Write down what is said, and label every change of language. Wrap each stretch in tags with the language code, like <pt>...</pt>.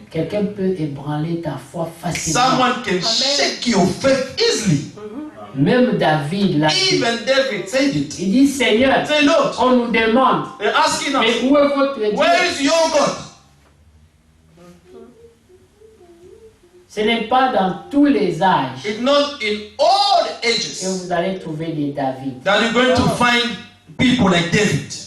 <fr>Quelqu'un peut ébranler ta foi facilement.</fr> <en>Someone can shake your faith easily.</en> <fr>Même David l'a dit.</fr> <en>Even David said it.</en> <fr>Il dit, Seigneur,</fr> <en>Say, Lord,</en> <fr>on nous demande,</fr> <en>they're asking</en> <fr>mais</fr> <en>us,</en> <fr>où est votre Dieu?</fr> <en>where is your God?</en> <fr>Ce n'est pas dans tous les âges</fr> <en>It's not in all the</en> <fr>que</fr> <en>ages</en> <fr>vous allez trouver des David.</fr> <en>that you're going to find people like David.</en>